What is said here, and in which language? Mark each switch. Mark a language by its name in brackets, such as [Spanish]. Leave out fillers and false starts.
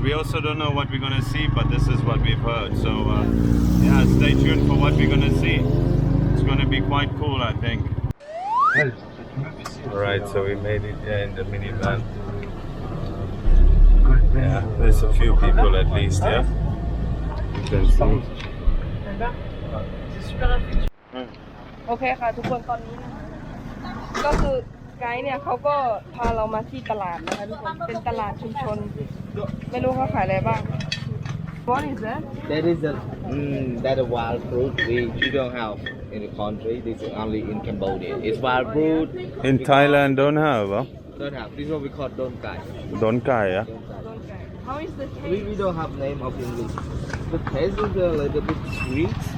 [English] We also don't know what we're going to see, but this is what we've heard. So yeah, stay tuned for what we're going to see. It's going to be quite cool, I think. Alright, so we made it here in the minivan. Yeah, there's a few people at least, yeah? You can see. [Thai] โอเคค่ะทุกคนตอนนี้ก็คือไกด์เนี่ยเขาก็พาเรามาที่ตลาดนะคะทุกคนเป็นตลาดชุมชนไม่รู้เขาขายอะไรบ้าง [English] What is that? That is a wild fruit which you don't have in the country. This is only in Cambodia. It's wild fruit. In Thailand don't have, huh? Don't have. This is what we call don kai. Don't kai, yeah? How is the We taste? don't have name of English. The taste is a little bit sweet